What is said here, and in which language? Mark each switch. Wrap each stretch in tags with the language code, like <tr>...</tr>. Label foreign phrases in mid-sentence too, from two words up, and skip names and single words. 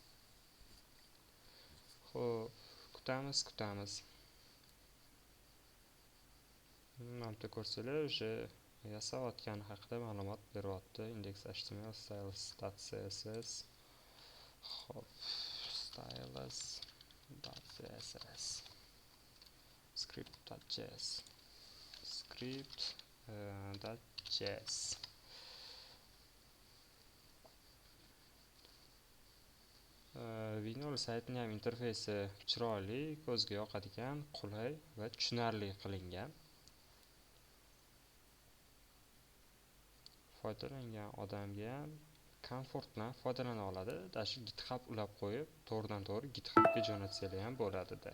<uz>Xo'p, kutamiz. Mana bu ko'rsanglar, o'sha yasayotgani haqida ma'lumot beryapti. Index.html, styles.css. Xo'p, styles .css script.js script.js Vinyl saytining ham interfeysi chiroyli, ko'zga yoqadigan, qulay va tushunarli qilingan. Foydalangan odamga ham komfort bilan foydalana oladi. Dashi GitHub ulab qo'yib, to'g'ridan-to'g'ri GitHubga jo'natsalar ham bo'ladi-da.</uz>